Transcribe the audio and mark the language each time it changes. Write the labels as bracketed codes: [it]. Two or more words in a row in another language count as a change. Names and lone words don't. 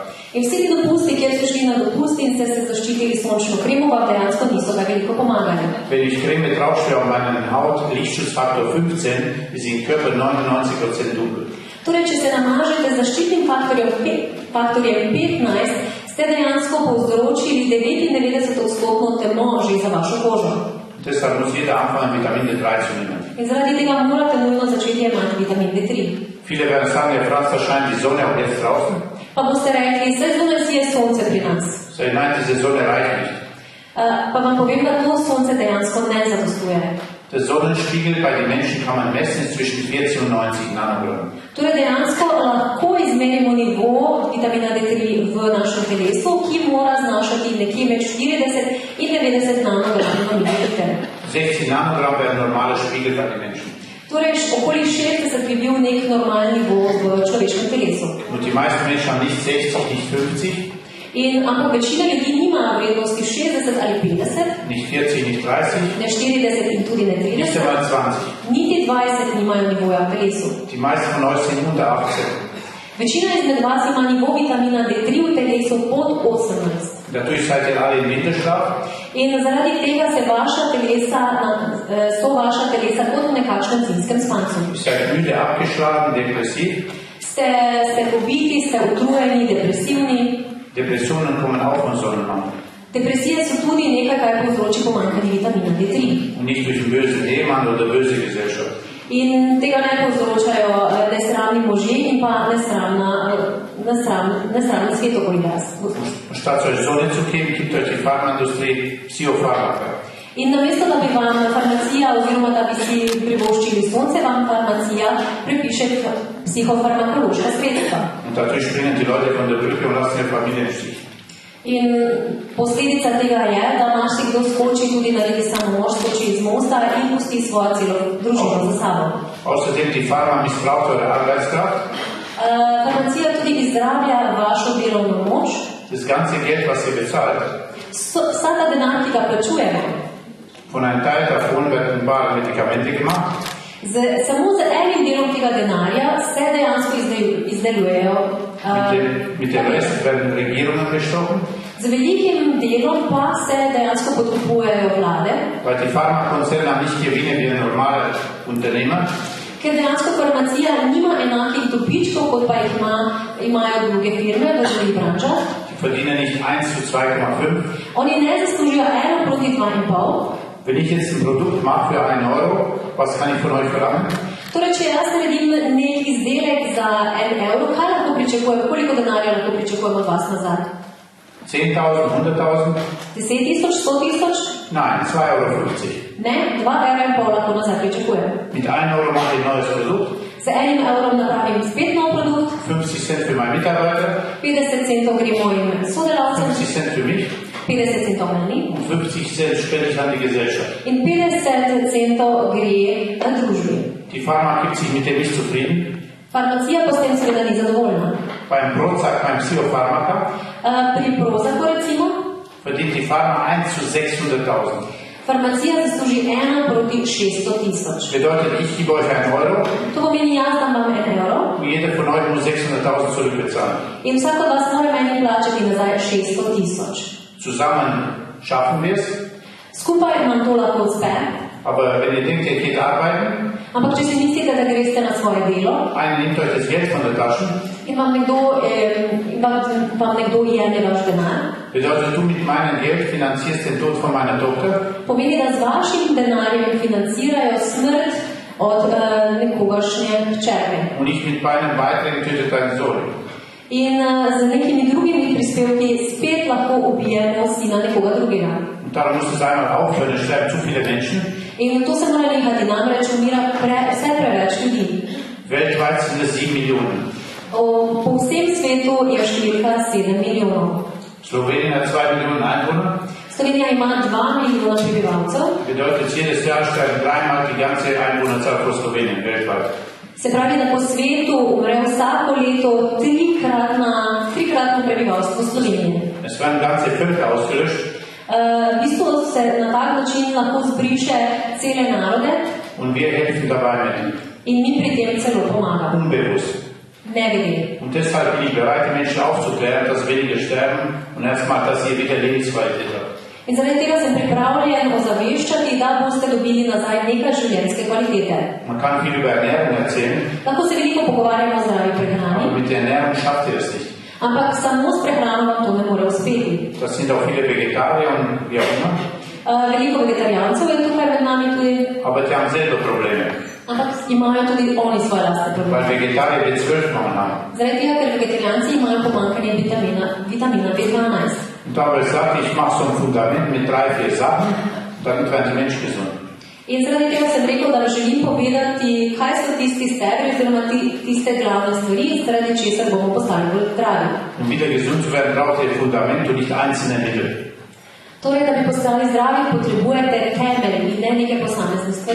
[sl] In vsi ti dopusti, kjer ste šli na dopusti in ste se zaščitili s sončno kremo, vam dejansko niso ga veliko pomagali. [de] Wenn ich Creme draufstelle auf meinen Haut, Lichtschutzfaktor 15, ist im Körper 99% dunkel. [sl] Torej, če se namažete z zaščitnim faktorjem 15, ste dejansko povzročili 99% temo že za vašo kožo. [de] Deshalb muss jeder anfangen, Vitamin D3 zu nehmen. [sl] In zaradi tega morate nujno začeti jemati vitamin D3. [de] Viele werden sagen, Herr Franz, da scheint die Sonne auch jetzt draußen. [sl] Pa boste rekli, saj zunaj sije sonce pri nas. [de] So, ich meine, diese Sonne reicht nicht. [sl] Pa vam povem, da to sonce dejansko ne zadostuje. [de] Der Sonnenspiegel bei den Menschen kann man messen, ist zwischen 40 und 90 Nanogramm. [sl] Torej dejansko lahko izmerimo nivo vitamina D3 v našem telesu, ki mora znašati nekje med 40 in 90 nanogramov na mililiter. [de] 60 Nanogramm wäre ein normaler Spiegel bei den Menschen. [sl] Torej okoli 60 bi bil nek normalni nivo v človeškem telesu. [de] Und die meisten Menschen haben nicht 60, nicht 50, [sl] Ampak večina ljudi nima vrednosti 60 ali 50, [de] nicht 40, nicht 30, [sl] ne 40 in tudi ne [de] nicht 30, einmal 20. [sl] niti 20 nimajo nivoja v telesu. [de] Die meisten von euch sind unter 18. [sl] Večina izmed vas ima nivo vitamina D3 v telesu pod 18. [de] Dadurch seid ihr alle im Winterschlaf. [sl] In zaradi tega so vaša telesa kot v nekakšnem zimskem spancu. [de] Ihr seid müde, abgeschlagen, depressiv. [sl] Ste pobiti, ste utrujeni, depresivni. [de] Depressionen kommen auch von Sonnenmangel. [sl] Depresije so tudi nekaj, kar povzroči pomanjkanje vitamina D3. [de] Und nicht durch einen bösen Ehemann oder böse Gesellschaft. [sl] In tega ne povzročajo nesramni možje in pa nesramni svet okoli vas. [de] Statt euch Sonne zu geben, gibt euch die Pharmaindustrie Psychopharmaka. [sl] In namesto, da bi vam farmacija oziroma da bi si privoščili sonce, vam farmacija prepiše psihofarmakološka sredstva. [de] Und dadurch springen die Leute von der Brücke und lassen ihre Familie im Stich. [sl] In posledica tega je, da marsikdo skoči tudi naredi samomož, skoči iz mosta in pusti svojo celo družino za sabo. [de] Außerdem die Pharma missbraucht eure Arbeitskraft. [sl] Farmacija tudi izrablja vašo delovno moč. [de] Das ganze Geld, was ihr bezahlt, [sl] Vsa ta denar, ki ga plačujemo, [de] von einem Teil davon werden bare Medikamente gemacht. [sl] Samo z enim delom tega denarja se dejansko izdelujejo. [de] Mit dem Rest werden Regierungen bestochen. [sl] Z velikim delom pa se dejansko podkupujejo vlade. [de] Weil die Pharmakonzerne nicht Gewinne wie ein normaler Unternehmer. [sl] Ker dejansko farmacija nima enakih dobičkov, kot pa jih imajo druge firme v drugih branžah. [de] Die verdienen nicht 1 zu 2,5. [sl] Oni ne zaslužijo 1 proti 2,5. [de] Wenn ich jetzt ein Produkt mache für 1 Euro, was kann ich von euch verlangen? [sl] Torej, če jaz naredim nek izdelek za 1 evro, kaj lahko pričakujemo, koliko denarja lahko pričakujemo od vas nazaj? [de] 10.000, 100.000? [sl] 10.000, 100.000? [de] Nein, 2,50 Euro. [sl] Ne, 2,5 € lahko nazaj pričakujemo. [de] Mit 1 Euro mache ich ein neues Produkt. [sl] Z 1 evrom napravim spet nov produkt. [de] 50 Cent für meinen Mitarbeiter. [sl] 50 centov gre mojim sodelavcem. [de] 50 Cent für mich. [sl] 50 centov meni. [de] Und 50 Cent spende ich an die Gesellschaft. [sl] In 50 centov gre na družbi. [de] Die Pharma gibt sich mit dem nicht zufrieden. [sl] Farmacija pa s tem seveda ni zadovoljna. [de] Beim Prozac, beim Psychopharmaka [sl] Pri Prozacu recimo [de] verdient die Pharma 1 zu 600.000. [sl] farmacija zasluži 1 proti 600.000. [de] Bedeutet, ich gebe euch 1 Euro [sl] To pomeni, jaz dam vam 1 evro [de] und jeder von euch muss 600.000 zurückbezahlen. [sl] in vsak od vas mora meni plačati nazaj 600.000. [de] Zusammen schaffen wir es, [sl] Skupaj nam to lahko uspe, [de] aber wenn ihr denkt, ihr geht arbeiten, [sl] ampak če si mislite, da greste na svoje delo [de] einer nimmt euch das Geld von der Tasche, [sl] in vam nekdo jemlje vaš denar, [de] bedeutet, du mit meinem Geld finanzierst den Tod von meiner Tochter, [sl] pomeni, da z vašim denarjem financirajo smrt od nekogašnje hčerke. [de] und ich mit meinen Beiträgen töte deinen Sohn. [sl] In z nekimi drugimi prispevki spet lahko ubijemo sina nekoga drugega. [de] Und darum muss es einmal aufhören, es sterben zu viele Menschen. [sl] In to se mora nehati, namreč umira vse preveč ljudi. [de] Weltweit sind es 7 Millionen. [sl] Po vsem svetu je številka 7 milijonov. [de] Slowenien hat 2 Millionen Einwohner. [sl] Slovenija ima 2 milijona prebivalcev, [de] Bedeutet, jedes Jahr sterben dreimal die ganze Einwohnerzahl von Slowenien weltweit. [sl] se pravi, da po svetu umre vsako leto trikratno prebivalstvo Slovenije. [de] Es werden ganze Völker ausgelöscht. [sl] V bistvu se na tak način lahko zbriše cele narode [de] Und wir helfen dabei mit. [sl] in mi pri tem celo pomagamo. [de] Unbewusst. [sl] Nevede. [de] Und deshalb bin ich bereit, die Menschen aufzuklären, dass weniger sterben und erstmal, dass ihr wieder Lebensqualität habt. [sl] In zaradi tega sem pripravljen ozaveščati, da boste dobili nazaj nekaj življenjske kvalitete. [de] Man kann viel über Ernährung erzählen, [sl] Lahko se veliko pogovarjamo o zdravi [de] aber [sl] prehrani, [de] mit der Ernährung schafft ihr es nicht. [sl] ampak samo s prehrano vam to ne more uspeti. [de] Das sind auch viele Vegetarier und wie auch immer, [sl] Veliko vegetarijancev je tukaj med nami tudi, [de] aber die haben selber Probleme, [sl] ampak imajo tudi oni svoje lastne probleme. [de] weil Vegetarier B12-Mangel haben. [sl] Zaradi tega, ker vegetarijanci imajo pomanjkanje vitamina B12. [de] Und da habe ich gesagt, ich mache so ein Fundament mit 3-4 Sachen, damit werden die Menschen gesund. [sl] In zaradi tega sem rekel, da želim povedati, kaj so tisti stebri oziroma tiste glavne stvari, zaradi česar bomo postali bolj zdravi. [de] Um wieder gesund zu werden, braucht ihr ein Fundament und nicht einzelne Mittel. [sl] Torej, da bi postali zdravi, potrebujete temelj in ne neke posamezne stvari.